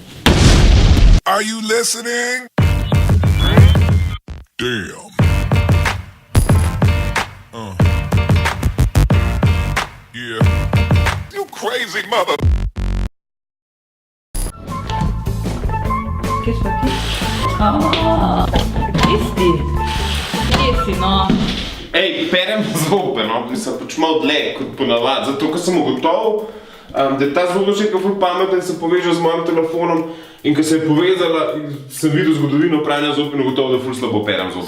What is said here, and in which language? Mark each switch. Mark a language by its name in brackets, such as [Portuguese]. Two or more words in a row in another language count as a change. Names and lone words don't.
[English] Are you listening? Damn. Yeah. You crazy mother. [Italian] Che sta qui? [Slovenian] Tisti. Tisti, no. Ej, perem zobe, no, mislim, pač malo dlje kot ponavadi, zato ker sem ugotovil, da je ta zvočnika ful pameten, sem povezal z mojim telefonom in ko se je povezala, sem videl zgodovino pranja zob in ugotovil, da ful slabo perem zobe.